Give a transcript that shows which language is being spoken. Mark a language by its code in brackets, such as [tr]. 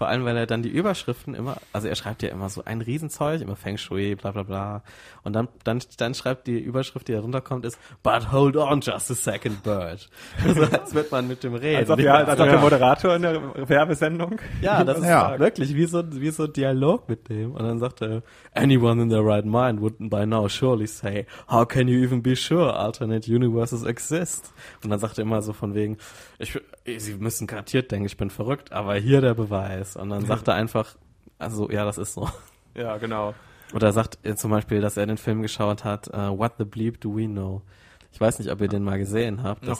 [de] Vor allem, weil er dann die Überschriften immer, also er schreibt ja immer so ein Riesenzeug, immer Feng Shui, bla bla bla. Und dann schreibt die Überschrift, die da runterkommt, ist [en] "But hold on just a second, Bird." [de] Also als wird man mit dem reden. Als ob der Moderator in der Werbesendung. Ja, das ist wirklich wie so ein Dialog mit dem. Und dann sagt er, [en] anyone in their right mind would by now surely say, how can you even be sure alternate universes exist? [de] Und dann sagt er immer so von wegen, sie müssen kartiert denken, ich bin verrückt, aber hier der Beweis. Und dann sagt er einfach, also ja, das ist so. Ja, genau. Oder sagt er zum Beispiel, dass er den Film geschaut hat, What the Bleep Do We Know? Ich weiß nicht, ob ihr den mal gesehen habt. Das